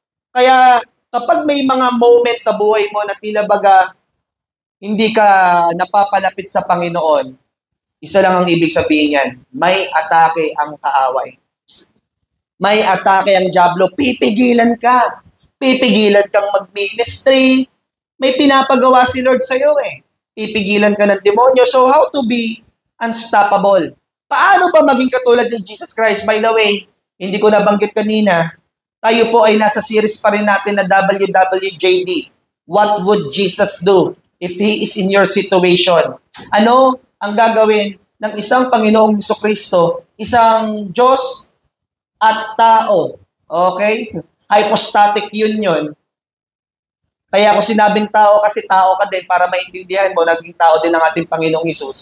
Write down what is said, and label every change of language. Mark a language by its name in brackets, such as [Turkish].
[Filipino] Kaya kapag may mga moments sa buhay mo na tila baga hindi ka napapalapit sa Panginoon, isa lang ang ibig sabihin yan, may atake ang kaaway. May atake ang diablo, pipigilan ka. Pipigilan kang mag-ministry. May pinapagawa si Lord sa iyo eh. Pipigilan ka ng demonyo. [English] So how to be unstoppable? [Filipino] Paano ba maging katulad ni Jesus Christ? By the way, hindi ko nabanggit kanina, tayo po ay nasa series pa rin natin na WWJD. [English] What would Jesus do if He is in your situation? [Filipino] Ano ang gagawin ng isang Panginoong Jesucristo, isang Diyos at tao? Okay? Hypostatic union. Kaya ako sinabing tao kasi tao ka din para maintindihan mo, naging tao din ang ating Panginoong Hesus.